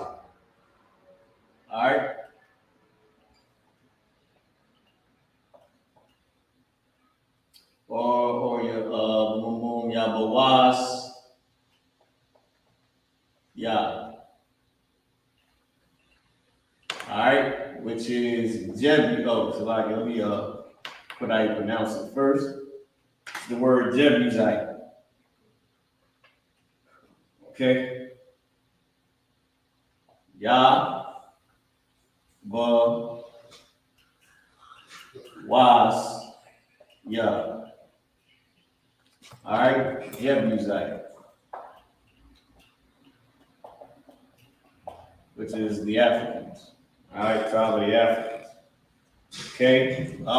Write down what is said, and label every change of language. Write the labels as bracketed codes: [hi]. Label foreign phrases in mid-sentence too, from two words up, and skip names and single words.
[en] All right? Or your Yabawas. Yeah. All right? Which is Jebu. Oh, so like, let me put how you pronounce it first. It's the word Jebusite. Okay? Ya, Ba, Was, Ya. All right? Jebusite. Which is the Africans. All right, tribe of the Africans. Okay.